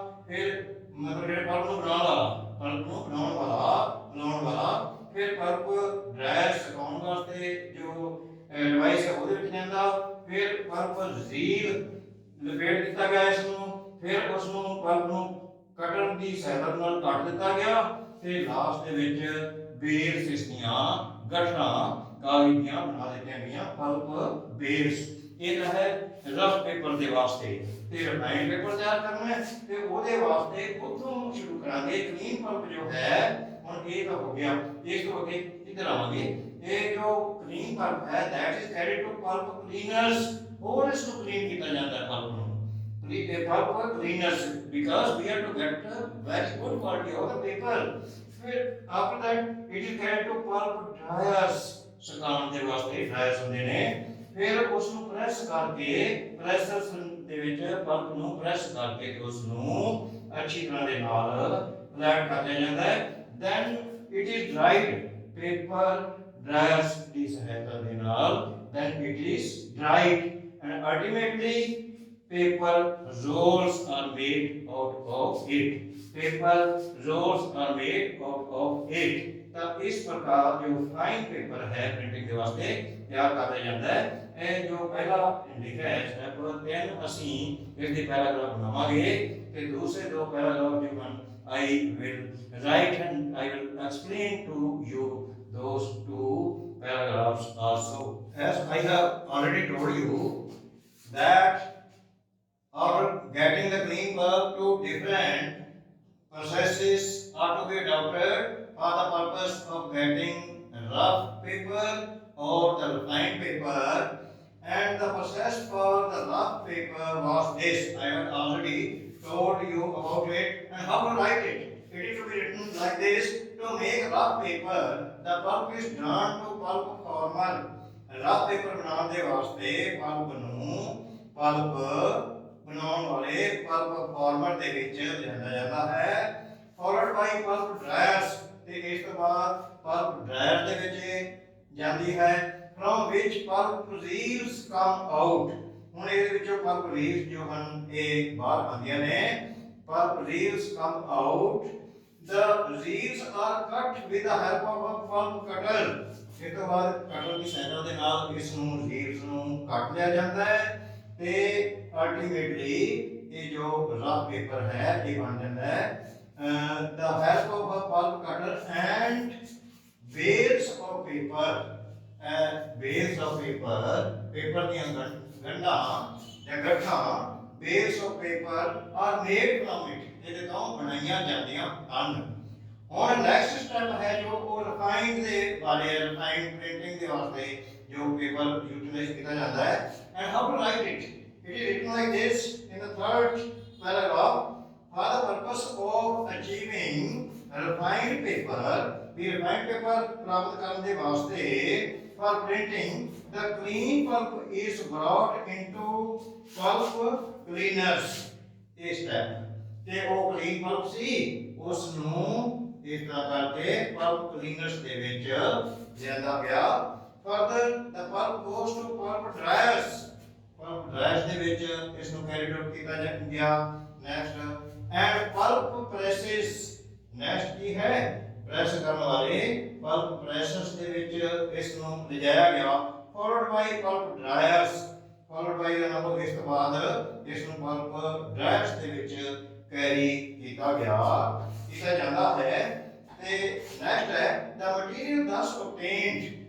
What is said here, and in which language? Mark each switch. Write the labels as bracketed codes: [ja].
[pa] ਫਿਰ ਮਤਲਬ ਜਿਹੜੇ ਪਲਪ ਨੂੰ ਬਣਾਉਣ ਵਾਲਾ ਫਿਰ ਪਲਪ ਡਰਾਇਰ ਸੁਕਾਉਣ ਵਾਸਤੇ ਜੋ ਡਿਵਾਈਸ ਹੈ ਉਹਦੇ ਵਿੱਚ ਲੈਂਦਾ ਫਿਰ ਪਲਪ ਰੀਲ ਲਪੇਟ ਦਿੱਤਾ ਗਿਆ ਇਸ ਨੂੰ ਫਿਰ ਉਸ ਨੂੰ ਪਲਪ ਨੂੰ ਕਟਰ ਦੀ ਸਹਾਇਤਾ ਨਾਲ ਕੱਟ ਦਿੱਤਾ ਗਿਆ ਤੇ ਲਾਸਟ ਦੇ ਵਿੱਚ ਬੇਲਸ ਦੀਆਂ ਗਠੜਾਂ ਕਾਗਜ਼ ਦੀਆਂ ਬਣਾ ਦਿੱਤੀਆਂ ਗਈਆਂ ਪਲਪ ਬੇਲਸ। ਇਹ ਤਾਂ ਹੈ ਰਫ ਪੇਪਰ ਦੇ ਵਾਸਤੇ ਤੇ ਰਿਫਾਈਨਡ ਪੇਪਰ ਤਿਆਰ ਕਰਨਾ ਹੈ ਤੇ ਉਹਦੇ ਵਾਸਤੇ ਉੱਥੋਂ ਸ਼ੁਰੂ ਕਰਾਂਗੇ। ਕਲੀਨ ਪਲਪ ਜੋ ਹੈ ਹੁਣ ਇਹ ਤਾਂ ਹੋ ਗਿਆ। ਇਸ ਤੋਂ ਅੱਗੇ ਇੱਧਰ ਆਵਾਂਗੇ। ਇਹ ਜੋ ਕਲੀਨ ਪਲਪ ਹੈ [en] that is carried to pulp cleaners। [pa] ਹੋਰ ਇਸ ਨੂੰ ਕਲੀਨ ਕੀਤਾ ਜਾਂਦਾ ਹੈ ਪਲਪ ਨੂੰ [en] pulp cleaners because we have to get a very good quality of the paper। ਫਿਰ after that it is carried to pulp dryers। [pa] ਸੁਕਾਉਣ ਦੇ ਵਾਸਤੇ ਡਰਾਇਰਸ ਹੁੰਦੇ ਨੇ। ਫਿਰ ਉਸ ਨੂੰ ਪ੍ਰੈਸ ਕਰਕੇ ਪ੍ਰੈਸਰਸ ਦੇ ਵਿੱਚ ਪਲਪ ਨੂੰ ਪ੍ਰੈਸ ਕਰਕੇ ਉਸ ਨੂੰ ਅੱਛੀ ਤਰ੍ਹਾਂ ਦੇ ਨਾਲ ਫਲੈਟ ਕਰ ਲਿਆ ਜਾਂਦਾ ਹੈ। [en] then it is dried paper dryers [pa] ਦੀ ਸਹਾਇਤਾ ਦੇ ਨਾਲ [en] then it is dried and ultimately paper rolls are made out of it. Paper rolls are made out of it. [pa] ਤਾਂ ਇਸ ਪ੍ਰਕਾਰ ਜੋ ਫਾਈਨ ਪੇਪਰ ਹੈ ਪ੍ਰਿੰਟਿੰਗ ਦੇ ਵਾਸਤੇ ਤਿਆਰ ਕਰ ਲਿਆ ਜਾਂਦਾ ਹੈ। ਇਹ ਜੋ ਪਹਿਲਾ ਲਿਖਿਆ ਹੈ ਸਟੈਪ 3 ਅਸੀਂ ਇਸ ਦੀ ਪੈਰਾਗ੍ਰਾਫ ਬਣਾਵਾਂਗੇ ਤੇ ਦੂਸਰੇ ਦੋ ਪੈਰਾਗ੍ਰਾਫ ਜੋ ਹਨ [en] I will write and I will explain to you those two paragraphs also. As I have already told you that after getting the clean bulb, two different processes are to be adopted for the purpose of getting rough paper or the refined paper, and the process for the rough paper was this. I have already told you about it and how to write it. It is to be written like this. To make rough paper, the pulp is drawn to pulp former. [pa] Rough paper बनाने ਦੇ ਵਾਸਤੇ pulp ਨੂੰ pulp ਬਣਾਉਣ ਵਾਲੇ pulp former ਦੇ ਵਿੱਚ ਲਿਆਂਦਾ ਜਾਂਦਾ ਹੈ, [en] followed by pulp dryers, [pa] ਤੇ ਇਸ ਤੋਂ ਬਾਅਦ pulp dryer ਦੇ ਵਿੱਚ ਜਾਂਦੀ ਹੈ, [en] from which pulp reels come out. [pa] ਹੁਣ ਇਹਦੇ ਵਿੱਚੋਂ pulp reels ਜੋ ਹਨ ਇਹ ਬਾਹਰ ਆਉਂਦੀਆਂ ਨੇ, [en] pulp reels come out. The reels are cut with the help of a pulp cutter. [pa] ਇਸ ਤੋਂ ਬਾਅਦ ਕਟਰ ਦੀ ਸਹਾਇਤਾ ਦੇ ਨਾਲ ਇਸ ਨੂੰ reels ਨੂੰ ਕੱਟ ਲਿਆ ਜਾਂਦਾ ਹੈ ਤੇ ਅਲਟੀਮੇਟਲੀ ਇਹ ਜੋ ਰਫ ਪੇਪਰ ਹੈ ਇਹ ਬਣ ਜਾਂਦਾ ਹੈ। [en] The help of a pulp cutter and bales of paper. Bales of paper, paper [pa] ਦੀਆਂ ਗੰਢਾਂ ਜਾਂ ਗੱਠਾਂ, [en] bales of paper are made from it. [pa] ਇਹਦੇ ਤੋਂ ਬਣਾਈਆਂ ਜਾਂਦੀਆਂ ਹਨ। ਹੁਣ ਨੈਕਸਟ ਸਟੈਪ ਹੈ ਜੋ ਉਹ ਰਿਫਾਈਨਡ ਦੇ ਬਾਰੇ, ਰਿਫਾਈਨਡ ਪ੍ਰਿੰਟਿੰਗ ਦੇ ਵਾਸਤੇ ਜੋ ਪੇਪਰ ਯੂਟਿਲਾਈਜ਼ ਕੀਤਾ ਜਾਂਦਾ ਹੈ, [en] And how to write it. It is written like this in the third paragraph. For the purpose of achieving refined paper, [pa] we refined paper ਪ੍ਰਾਪਤ ਕਰਨ ਦੇ ਵਾਸਤੇ [en] for printing, the clean pulp is brought into pulp cleaners. [pa] ਇਹ step ਤੇ ਉਹ clean pulp ਸੀ ਉਸ ਨੂੰ ਇਸ ਤਰ੍ਹਾਂ ਕਰਕੇ pulp cleaners ਦੇ ਵਿੱਚ ਲਿਆਂਦਾ ਗਿਆ। [en] Further, the pulp goes to pulp dryers. [pa] Pulp dryers ਦੇ ਵਿੱਚ ਇਸ ਨੂੰ carried out ਕੀਤਾ ਗਿਆ। [en] Next, and pulp presses. [pa] Next ਕੀ ਹੈ? ਪ੍ਰੈਸ ਕਰਨ ਵਾਲੇ pulp presses ਦੇ ਵਿੱਚ ਇਸ ਨੂੰ ਲਿਜਾਇਆ ਗਿਆ। [en] Followed by pulp dryers. Followed by [pa] ਦਾ ਮਤਲਬ ਇਸ ਤੋਂ ਬਾਅਦ ਇਸ ਨੂੰ pulp dryers ਦੇ ਵਿੱਚ ਕੈਰੀ ਕੀਤਾ ਜਾਂਦਾ ਹੈ। [en] ਤੇ ਨੈਕਸਟ ਹੈ the material thus obtained.